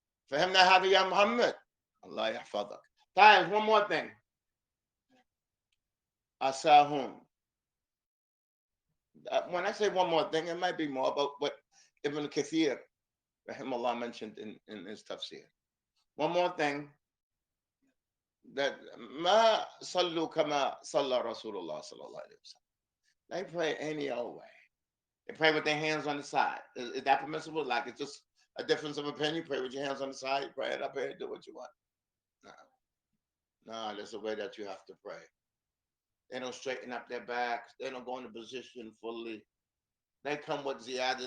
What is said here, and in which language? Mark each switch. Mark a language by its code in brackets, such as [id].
[ar] فهمنا هذا يا محمد. الله يحفظك. [en] Guys, one more thing. Asahun. When I say one more thing, it might be more about what Ibn Kathir, rahimahullah, mentioned in his tafsir. One more thing. [ar] That ما صلوا كما صلى رسول الله صلى الله عليه وسلم. [en] They pray any old way. They pray with their hands on the side. Is that permissible? Like it's just a difference of opinion? You pray with your hands on the side, you pray it up here, do what you want. No, there's a way that you have to pray. They don't straighten up their backs. They don't go into position fully. They come with ziyada.